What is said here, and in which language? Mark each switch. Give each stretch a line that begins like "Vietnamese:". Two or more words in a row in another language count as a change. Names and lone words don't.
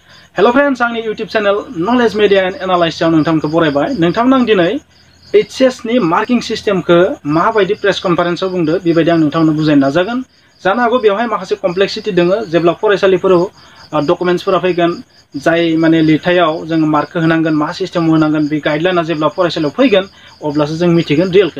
English: Hello friends,
Bodo: आंनि
English: YouTube channel
Bodo: Knowledge Media and Analysis आव नोंथांमोनखौ बरायबाय। नोंथांमोन आं दिनै HCS नि मार्किं सिस्टेमखौ माबायदि प्रेस कनफारेन्सआव बुंदो बेबायदि आं नोंथांनो बुजायनो नाजागोन। जानो हागौ बेवहाय माखासे कमप्लेक्सिटी दङ जेब्ला फरायसालिफोराव डकुमेन्ट्सफोरा फैगोन जाय माने लिरथायाव जों मार्कखौ होनांगोन मा सिस्टेमाव होनांगोन बे गाइडलाइनआ जेब्ला फरायसालियाव फैगोन अब्लासो जों मिथिगोन रियेलखौ।